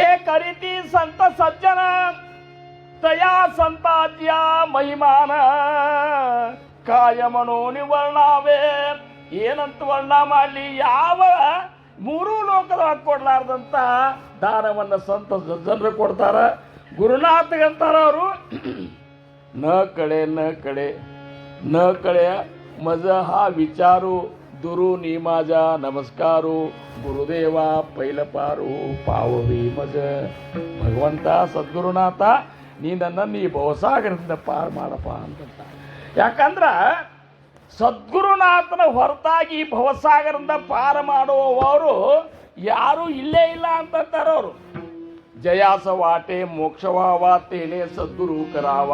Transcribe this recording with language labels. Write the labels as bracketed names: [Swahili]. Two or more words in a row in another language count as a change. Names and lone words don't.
[Marathi] करीती संत सज्जन तया संताच्या महिमान काय म्हणून वर्णावे [Kannada] ಏನಂತ ವರ್ಣ ಮಾಡಲಿ ಯಾವ ಮೂರೂ ಲೋಕದಾಗ ಕೊಡ್ಲಾರ್ದಂತ ದಾನವನ್ನ ಸಂತ ಸಜ್ಜನರು ಕೊಡ್ತಾರ ಗುರುನಾಥಗಂತಾರ ಅವರು न [Marathi] कळे मज हा विचारू दुरुनी माझा नमस्कारू गुरुदेवा पैलपारू पाववी मज [Kannada] ಭಗವಂತ ಸದ್ಗುರುನಾಥ ನೀ ನನ್ನನ್ನು ಈ ಭವಸಾಗರದಿಂದ ಪಾರು ಮಾಡಪ್ಪ ಅಂತ. ಯಾಕಂದ್ರ ಸದ್ಗುರುನಾಥನ ಹೊರತಾಗಿ ಭವಸಾಗರದಿಂದ ಪಾರು ಮಾಡುವವರು ಯಾರು ಇಲ್ಲೇ ಇಲ್ಲ ಅಂತಾರ ಅವರು. [Marathi] जयास वाटे मोक्षव्हावा तेणे सद्गुरु करावा.